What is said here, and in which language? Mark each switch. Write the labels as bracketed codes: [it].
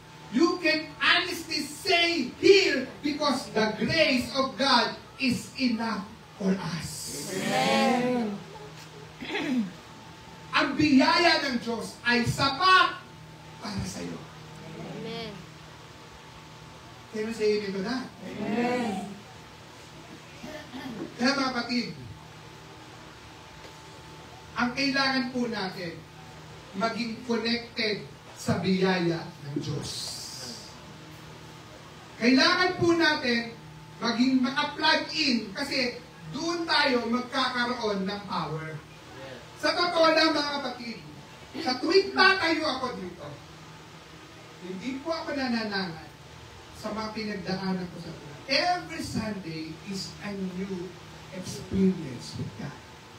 [en] You can honestly say here because the grace of God is enough for us. Amen. [tl] Ang biyaya ng Diyos ay sapat para sa iyo. Amen. [en] Can you say amen to that? Amen. [tl] Kaya mga kapatid, ang kailangan po natin maging connected sa biyaya ng Diyos. Kailangan po natin maging maka-plug in kasi doon tayo magkakaroon ng power. Sa totoo lang mga kapatid, sa tuwing tatayo ako dito, hindi po ako nananangan sa mga pinagdaanan ko sa buhay. [en] Every Sunday is a new experience with God.